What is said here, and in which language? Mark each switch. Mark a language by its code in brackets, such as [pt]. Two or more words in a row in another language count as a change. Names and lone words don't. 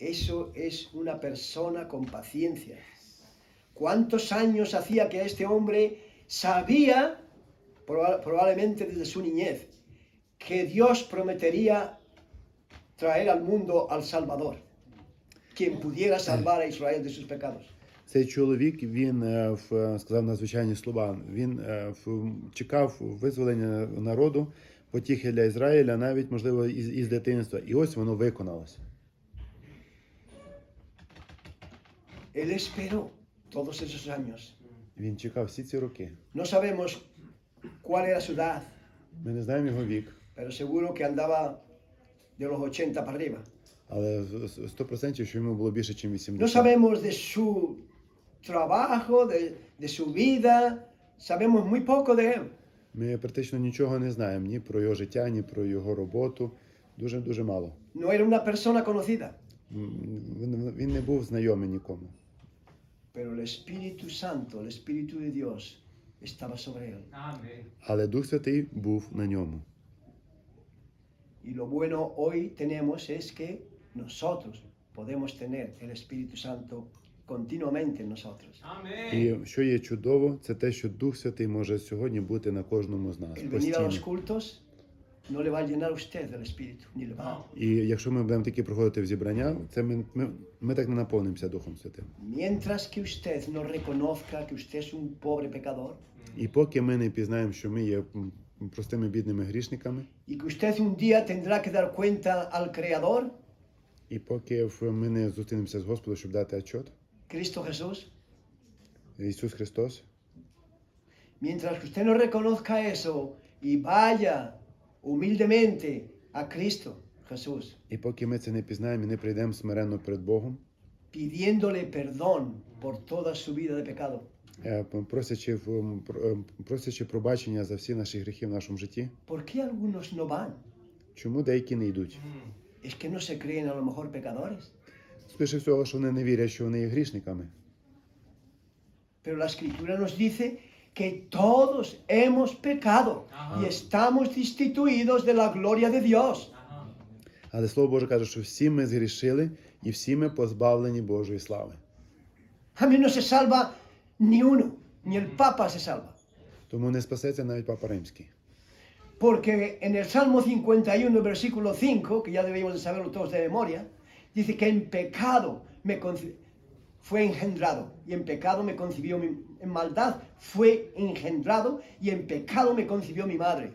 [es] Eso es una persona con paciencia. ¿Cuántos años hacía que este hombre sabía, probablemente desde su niñez, que Dios prometería traer al mundo al Salvador, quien pudiera salvar a Israel de sus pecados? [uk] Цей чоловік, він сказав надзвичайні слова. Він чекав визволення народу, потіхи для Ізраїля, навіть, можливо, із дитинства. І ось воно виконалося. [es] Él esperó todos esos años. [uk] Він чекав всі ці роки. [es] No sabemos cuál era su edad, [uk] Ми не знаємо його вік, [es] pero seguro que andaba de los 80 para arriba. [uk] але 100%, що йому було більше, ніж [es] No 80. sabemos de su trabajo, de su vida, sabemos muy poco de él. [uk] Ми практично нічого не знаємо ні про його життя, ні про його роботу. Дуже мало. [es] No era una persona conocida, [uk] Він не був знайомий нікому. [es] pero el Espíritu Santo, el Espíritu de Dios, estaba sobre él. Amén. [uk] Але Дух Святий був на ньому. [es] Y lo bueno hoy tenemos es que nosotros podemos tener el Espíritu Santo continuamente en nosotros. Amén. [uk] І що є чудово, це те, що Дух Святий може сьогодні бути на кожному з нас. [es] El venir a los [uk] Постійно. [es] cultos no le va a llenar a usted del Espíritu, ni le va. [uk] І якщо ми будемо такі проходити в зібрання, це ми так не наповнимося Духом Святим. [es] Mientras que usted no reconozca que usted es un pobre pecador [uk] І поки ми не пізнаємо, що ми є простими бідними грішниками, [es] y que usted un día tendrá que dar cuenta al Creador, [uk] і поки ми не зустрінемося з Господом, щоб дати отчет, [es] Cristo Jesús, [uk] Ісус Христос, [es] mientras que usted no reconozca eso y vaya humildemente a Cristo Jesús, [uk] і поки ми це не пізнаємо і не прийдемо смиренно перед Богом, [es] pidiéndole perdón por toda su vida de pecado, [uk] просячи пробачення за всі наші гріхи в нашому житті, [es] ¿por qué algunos no van? [uk] чому деякі не йдуть? [es] ¿Es que no se creen a lo mejor pecadores? [uk] Скоріше всього, що вони не вірять, що вони є грішниками. [es] Pero la Escritura nos dice que todos hemos pecado y estamos destituidos de la gloria de Dios. Ajá. [uk] Але Слово Боже каже, що всі ми згрішили і всі ми позбавлені Божої слави. [es] A mí no se salva ni uno, ni el Papa se salva. [uk] Тому не спасеться навіть Папа Римський. [es] Porque en el Salmo 51, versículo 5, que ya debemos de saberlo todos de memoria, dice que en pecado fue engendrado y en pecado me concibió en maldad fue engendrado y en pecado me concibió mi madre.